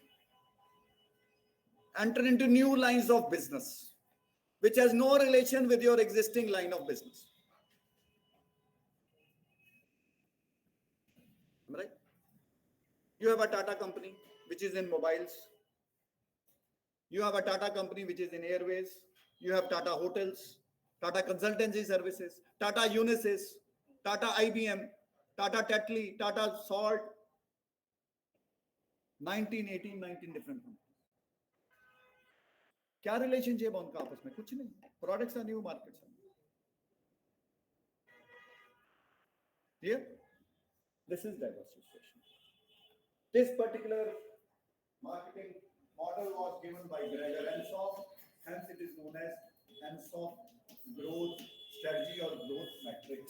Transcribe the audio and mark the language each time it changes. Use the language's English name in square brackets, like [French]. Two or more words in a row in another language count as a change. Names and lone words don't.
[English] Enter into new lines of business, which has no relation with your existing line of business. Am I right? You have a Tata company, which is in mobiles. You have a Tata company, which is in airways. You have Tata hotels, Tata consultancy services, Tata Unisys, Tata IBM, Tata Tetley, Tata Salt. 19, 18, 19 different companies. [Hindi] क्या रिलेशनशिप है उनका आपस में? कुछ नहीं. [English] Products are new, markets are new. Clear? This is diversification. This particular marketing model was given by Gregor Hensoff, hence it is known as Hensoff growth strategy or growth matrix.